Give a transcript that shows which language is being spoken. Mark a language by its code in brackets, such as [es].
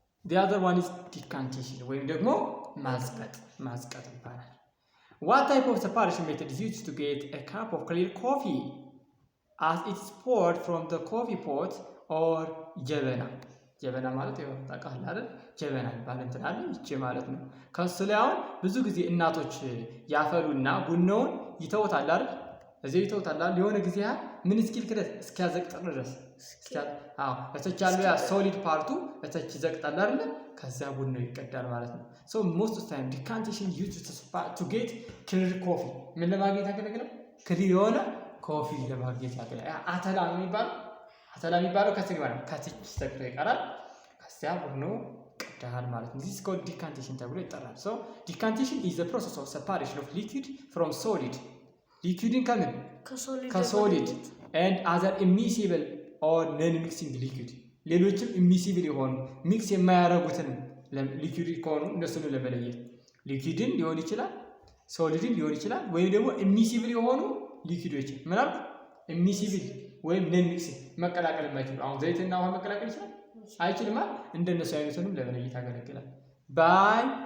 [en] the other one is decantation [am] ወይም ደግሞ ማዝቀጥ ይባላል። [en] what type of separation method is used to get a cup of clear coffee as it is poured from the coffee pot or ጀበና [am] ማለት ይኸው ታውቃለህ አይደል? ጀበና ይባላል እንትን አለ ይቺ ማለት ነው። ከሱ ላይ አሁን ብዙ ጊዜ እናቶች ያፈሉና ቡናውን ይተውታል አይደል? እዚህ ይተውታል የሆነ ጊዜ ምን እስኪል ክደት እስኪያዘቅጥ ድረስ እተች ያለው ያ ሶሊድ ፓርቱ እተች ይዘቅጣል አይደል? ከዛ ቡናው ይቀዳል ማለት ነው። [en] so most of the time decantation used to get clear coffee [am] ምን ለማግኘት ያገለግላል? ክሊር የሆነ ኮፊ ለማግኘት ያገለግላል። አተላ የሚባለው ከስር ማለት ከትች ተቀረ ይቀራል። ከዚያ ቡናው ይቀዳል ማለት ነው። [en] this is called decantation [am] ተብሎ ይጠራል። [en] so decantation is the process of separation of liquid from solid. [am] ሊኩዊድን ከምን ከሶሊድ [en] and other immiscible or non-mixing liquid [am] ሌሎችም immiscible የሆኑ ሚክስ የማያደርጉትን ሊኩዊድ ከሆኑ እነሱን ለመለየት ሊኩዊድን ሊሆን ይችላል፣ ሶሊድን ሊሆን ይችላል፣ ወይም ደግሞ immiscible የሆኑ ሊኩዊዶች ምናልባት immiscible ወይም non-mixing መቀላቀል የማይችሉ አሁን ዘይትና ውሃ መቀላቀል ይችላል አይችልም ማለት እንደነሱ አይነቱንም ለመለየት ያገለግላል። by